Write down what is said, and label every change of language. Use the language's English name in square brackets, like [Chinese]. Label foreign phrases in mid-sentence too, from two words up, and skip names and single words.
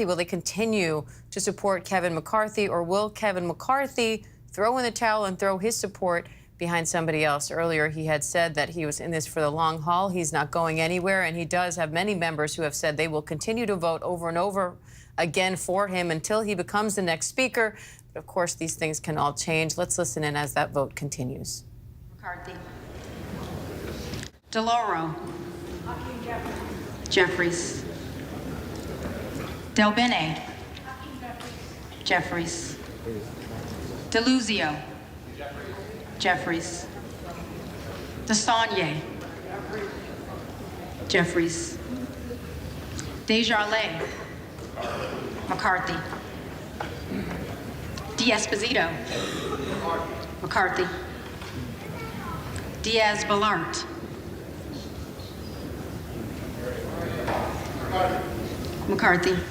[English] Will they continue to support Kevin McCarthy, or will Kevin McCarthy throw in the towel and throw his support behind somebody else? Earlier, he had said that he was in this for the long haul. He's not going anywhere, and he does have many members who have said they will continue to vote over and over again for him until he becomes the next speaker. But of course, these things can all change. Let's listen in as that vote continues. McCarthy. DeLauro. Jeffries. Del Bene. Jeffries. DeLuzio. Jeffries. DeSaulnier. Jeffries. Desjardins. McCarthy. D'Esposito. McCarthy. Diaz-Balart. McCarthy.